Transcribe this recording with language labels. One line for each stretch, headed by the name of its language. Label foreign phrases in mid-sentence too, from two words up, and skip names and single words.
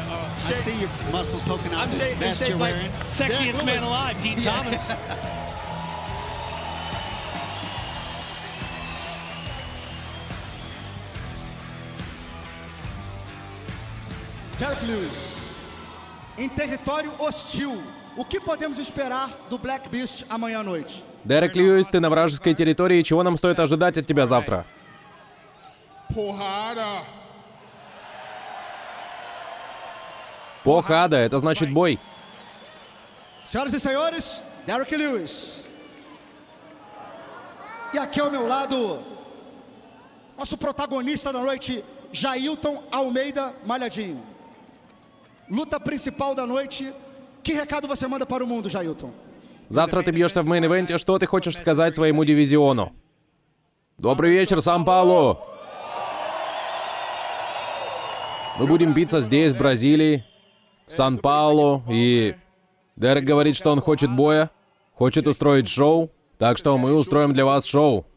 English: I see your muscles poking out this vest you're wearing. Sexiest man alive, Dean Thomas.
Portuguese: Derek Lewis, em território hostil, o que podemos esperar do Black Beast amanhã à noite?
Russian: Дерек Льюис, ты на вражеской территории. Чего нам стоит ожидать от тебя завтра? Похада, это значит бой.
Portuguese: Senhoras e senhores, Derek Lewis. E aqui ao meu lado, nosso protagonista da noite, Jailton Almeida Malhadinho. Luta principal da noite. Que recado você manda para o mundo, Jailton?
Russian: Завтра ты бьешься в мейн-ивенте. Что ты хочешь сказать своему дивизиону? Добрый вечер, Сан-Пауло. Мы будем биться здесь, в Бразилии, в Сан-Пауло, и Дерек говорит, что он хочет боя, хочет устроить шоу, так что мы устроим для вас шоу.